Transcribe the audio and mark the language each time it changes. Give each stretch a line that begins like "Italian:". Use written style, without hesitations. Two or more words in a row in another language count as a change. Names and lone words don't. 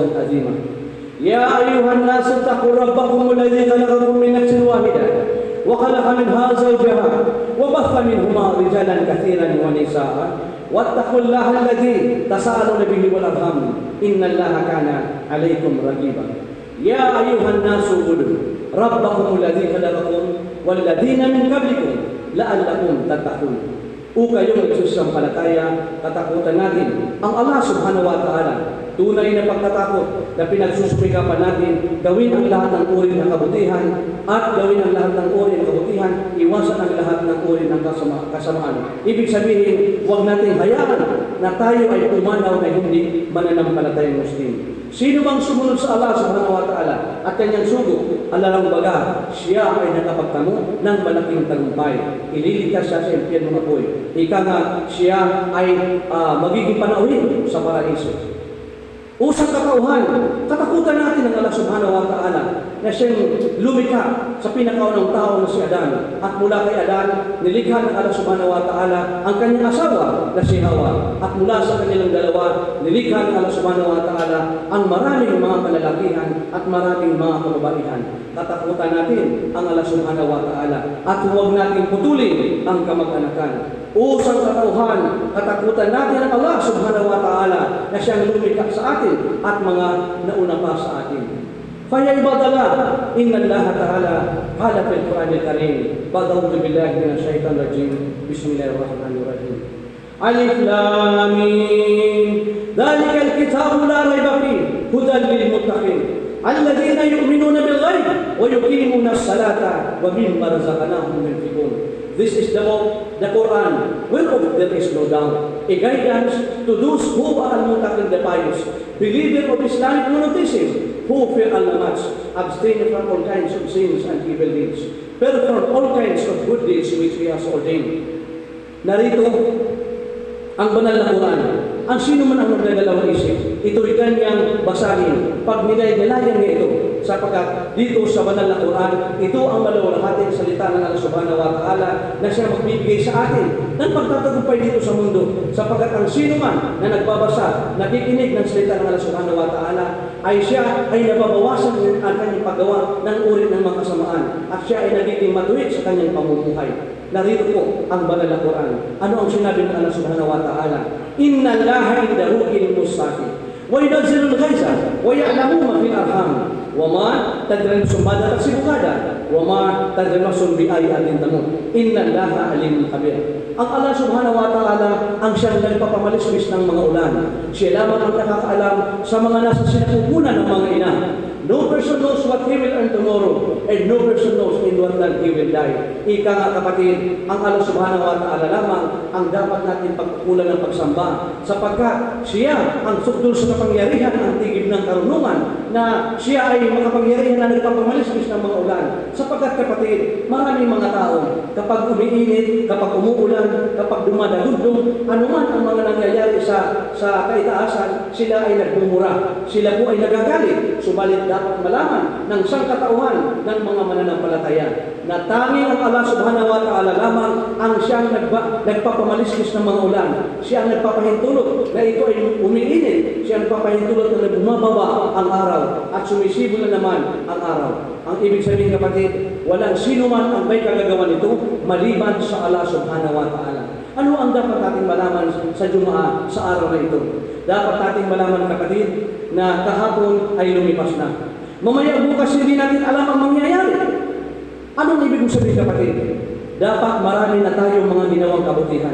Arabic: عظيما يا أيها الناس اتقوا ربكم الذي خلقكم من نفس واحدة وخلق منها زوجها وبث منهما رجالا كثيرا ونساء واتقوا الله الذي تساءلون به والأرحام إن الله كان عليكم رقيبا يا أيها الناس اعبدوا ربكم الذي خلقكم والذين من قبلكم لعلكم تتقون.
Filipino: O kayong nagsusampalataya, katakutan natin ang
Arabic: الله سبحانه وتعالى.
Filipino: Tunay na pagkatakot na pinagsusumikapan natin, gawin ang lahat ng uri ng kabutihan at gawin ang lahat ng uri ng kabutihan, iwasan ang lahat ng uri ng kasamaan. Ibig sabihin, huwag natin hayaan na tayo ay pumanaw na hindi mananampalatayang Muslim. Sino bang sumunod sa
Arabic: الله سبحانه وتعالى
Filipino: at kanyang sugo, alalang baga, siya ay nakapagtamo ng malaking tagumpay. Ililigtas siya sa impyerno ng apoy. Ika nga, siya ay magiging panauhin sa paraiso. Usang katauhan, katakutan natin ng
Arabic: الله سبحانه وتعالى
Filipino: na siyang lumikha sa pinakaunang tao na si Adan. At mula kay Adan, nilikha ng
Arabic: الله سبحانه وتعالى
Filipino: ang kanyang asawa na si Hawa. At mula sa kanilang dalawa, nilikha ng
Arabic: الله سبحانه وتعالى
Filipino: ang maraming mga kalalakihan at maraming mga kababaihan. Katakutan natin ang
Arabic: الله سبحانه وتعالى
Filipino: at huwag natin putulin ang kamag-anakan. Usang katauhan, katakutan natin ang
Arabic: الله سبحانه وتعالى
Filipino: na siyang lumikha sa atin at mga nauna pa sa atin.
Arabic: فيا عباد الله إن الله تعالى قال في القرآن الكريم بعد أعوذ بالله من الشيطان الرجيم بسم الله الرحمن الرحيم الم ذلك الكتاب لا ريب فيه هدى للمتقين الذين يؤمنون بالغيب ويقيمون الصلاة ومما رزقناهم ينفقون.
English: This is the Quran, whereof there is no doubt, a guidance to those who are al-muttaqin, the pious, believer of Islamic monotheism, who fear Allah much, abstain from all kinds of sins and evil deeds, perform all kinds of good deeds which He has ordained.
Filipino: Narito ang banal na Quran. Ang sino man ang nagdadalawang isip, ito'y kanyang basahin. Pag nilay-nilayan niya ito, sapagkat dito sa banal na Quran, ito ang malawalahating salita ng
Arabic: الله سبحانه وتعالى
Filipino: na siya magbibigay sa atin ng pagtatagumpay dito sa mundo. Sapagkat ang sino man na nagbabasa, nakikinig ng salita ng
Arabic: الله سبحانه وتعالى,
Filipino: ay siya ay nababawasan ang kanyang paggawa ng uri ng mga kasamaan at siya ay nagiging matuwid sa kanyang pamumuhay. Narito po ang banal na Quran. Ano ang sinabi ng
Arabic: الله سبحانه وتعالى? إن الله عنده علم الساعة وينزل الغيث ويعلم ما في الأرحام وما تدري نفس ما تكسب غدا وما تدري نفس بأي تموت. إن الله عليم خبير.
Filipino: Ang
Arabic: الله سبحانه وتعالى
Filipino: ang siyang nagpapamalismis ng mga ulan. Siya lamang ang nakakaalam sa mga nasa sinapupunan ng mga ina.
English: No person knows what he will earn tomorrow, and no person knows in what land he will die.
Filipino: Ika nga kapatid, ang
Arabic: الله سبحانه وتعالى
Filipino: lamang ang dapat natin pagkukulan ng pagsamba, sapagkat siya ang sukdul sa kapangyarihan, ang tigib ng karunungan, na siya ay makapangyarihan na nagpapamalismis ng mga ulan. Sapagkat kapatid, maraming mga tao, kapag umiinit, kapag umuulan, kapag dumadagundong, anuman ang mga nangyayari sa kaitaasan, sila ay nagmumura. Sila po ay nagagalit. Subalit dapat malaman ng sangkatauhan ng mga mananampalataya na tanging ang
Arabic: الله سبحانه وتعالى
Filipino: lamang ang siyang nagpapamalismis ng mga ulan. Siya ang nagpapahintulot na ito ay umiinit. Siya ang nagpapahintulot na bumababa ang araw at sumisibo na naman ang araw. Ang ibig sabihin kapatid, walang sino man ang may kagagawa nito maliban sa
Arabic: الله سبحانه وتعالى.
Filipino: Ano ang dapat natin malaman sa Jumaa sa araw na ito? Dapat natin malaman kapatid na kahapon ay lumipas na. Mamaya bukas hindi natin alam ang mangyayari. Anong ibig sabihin kapatid? Dapat marami na tayong mga ginawang kabutihan.